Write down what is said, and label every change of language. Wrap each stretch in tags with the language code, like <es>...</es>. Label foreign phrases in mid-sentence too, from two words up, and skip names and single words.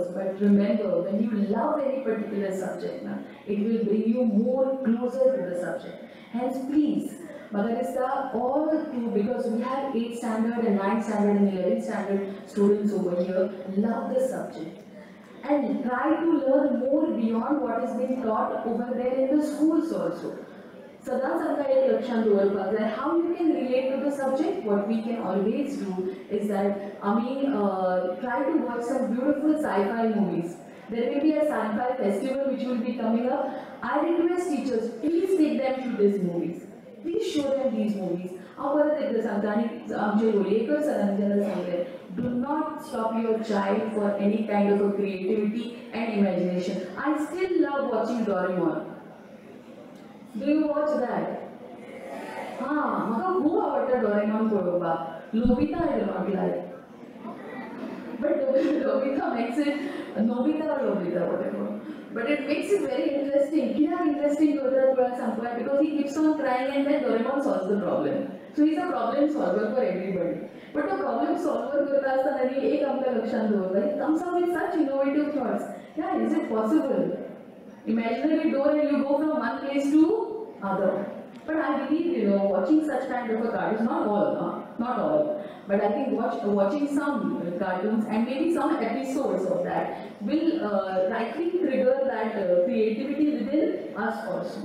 <en>But remember, when you love any particular subject, it will bring you more closer to the subject. Hence, please, Magarista, all through, because we have 8th standard and 9th standard and 11th standard students over here, love the subject. And try to learn more beyond what is being taught over there in the schools also.</en> <kok>सदांच आमकां एक लक्षात दवरपाक जाय</kok> <en>how you can relate to the subject. What we can always do is that आमी try to watch some beautiful sci-fi movies. There will be a sci-fi festival which will be coming up. I request teachers, please take them to these movies. Please show them these movies.</en> <kok>हांव परत एकदां सांगता आनी आमचे लोलयेकर सरांनी जेन्ना सांगलें</kok> <en>do not stop your child for any kind of a creativity and imagination. I still love watching Doraemon. Do you watch that?</en> <kok>म्हाका खूब आवडटा डोरेमॉन पळोवपाक.</kok> <en>नोबिता I do not like. But Nobita makes it Nobita or Nobita whatever. But it makes it very interesting. कित्याक interesting</en> <kok>करता तुला सांगपाक</kok> <en>because he keeps on crying and then Doraemon solves the problem. So he's a problem solver for everybody. But the problem solver</en> <kok>करता असताना एक आमच्या लक्षात दवरता.</kok> <en>He comes up with such innovative thoughts. Yeah, is it possible? Imaginary door and you go from one place to other. But I believe, watching such kind of a cartoons, not all, but I think watching some cartoons and maybe some episodes of that will likely trigger that creativity within us also.</en>